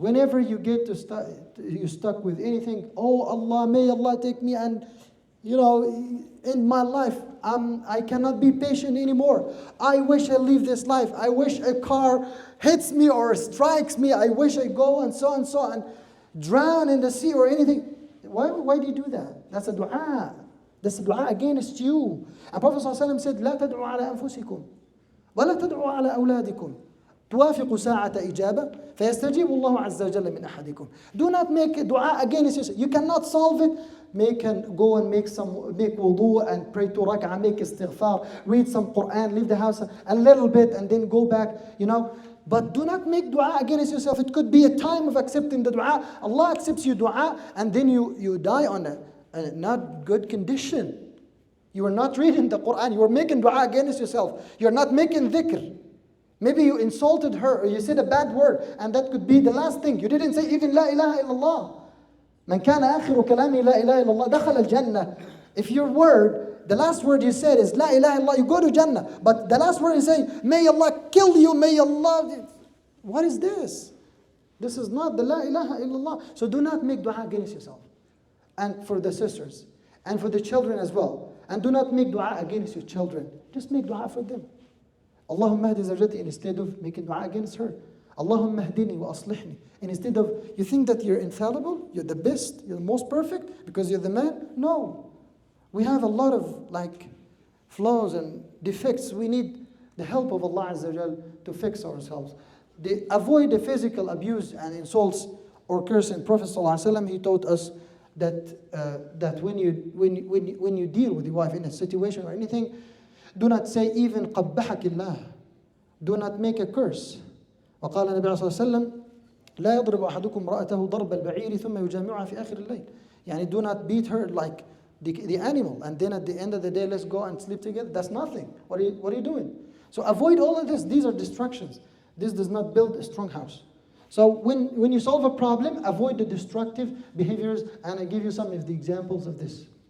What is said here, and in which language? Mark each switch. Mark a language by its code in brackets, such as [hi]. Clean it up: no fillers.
[en] Whenever you get you're stuck with anything, oh Allah, may Allah take me and, in my life, I cannot be patient anymore. I wish I leave this life. I wish a car hits me or strikes me. I wish I go and so on, drown in the sea or anything. Why do you do that? That's a dua. That's a dua against you. And Prophet ﷺ said, [ar] لا تدعوا على أنفسكم ولا تدعوا على أولادكم توافق ساعة إجابة فيستجيب الله عز وجل من أحدكم. [en] Do not make dua against yourself. You cannot solve it. Go and make wudu and pray 2 rak'ah, make istighfar, read some Quran, leave the house a little bit and then go back, But do not make dua against yourself. It could be a time of accepting the dua. Allah accepts your dua and then you die on a not good condition. You are not reading the Quran. You are making dua against yourself. You are not making dhikr. Maybe you insulted her or you said a bad word and that could be the last thing. You didn't say even La ilaha illallah. [ar] من كان آخر كلامي لا إله إلا الله دخل الجنة. [en] If your word, the last word you said is La ilaha illallah, you go to Jannah. But the last word you say, may Allah kill you, may Allah... What is this? This is not the La ilaha illallah. So do not make dua against yourself. And for the sisters. And for the children as well. And do not make dua against your children. Just make dua for them. [ar] Allahumma hadi zawjati, [en] instead of making dua against her. [ar] Allahumma hdini wa aslihni. [en] And instead of, you think that you're infallible, you're the best, you're the most perfect because you're the man? No. We have a lot of flaws and defects. We need the help of Allah Azza wa Jal to fix ourselves. Avoid the physical abuse and insults or cursing. Prophet ﷺ, he taught us that when you deal with your wife in a situation or anything, do not say even [ar] قبحك الله. [en] Do not make a curse. [ar] وقال النبي صلى الله عليه وسلم لا يضرب أحدكم امرأته ضرب البعير ثم يجامعها في آخر الليل. [en] يعني do not beat her like the animal and then at the end of the day let's go and sleep together. That's nothing. What are you doing? So avoid all of this. These are distractions. This does not build a strong house. So when you solve a problem, avoid the destructive behaviors, and I give you some of the examples of this.